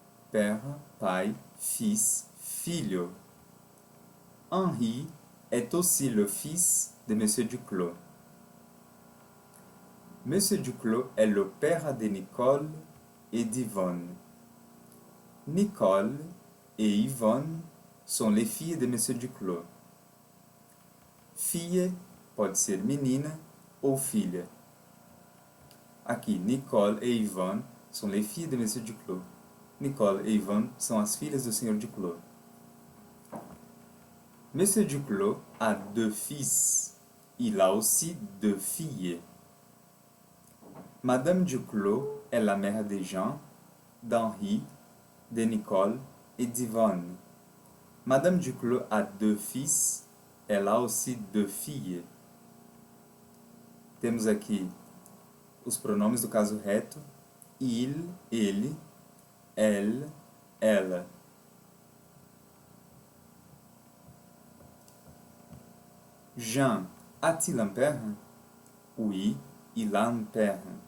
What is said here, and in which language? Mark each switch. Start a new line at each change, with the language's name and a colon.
French: Père, pai, fils, filho. Henri est aussi le fils de Monsieur Duclos. Monsieur Duclos est le père de Nicole et d'Yvonne. Nicole et Yvonne sont les filles de Monsieur Duclos.
Portuguese: Filha pode ser menina ou filha. Aqui, Nicole e Yvonne são
French: les filles de Monsieur Duclos.
Portuguese: Nicole e Yvonne são as filhas do Senhor Duclos.
French: Monsieur Duclos a deux fils. Il a aussi deux filles. Madame Duclos est la mère de Jean, d'Henri, de Nicole et d'Yvonne. Madame Duclos a deux fils. Elle a aussi deux filles.
Portuguese: Temos aqui os pronomes do caso reto. Il, ele, elle, ela.
French: Jean a-t-il un père? Oui, il a un père.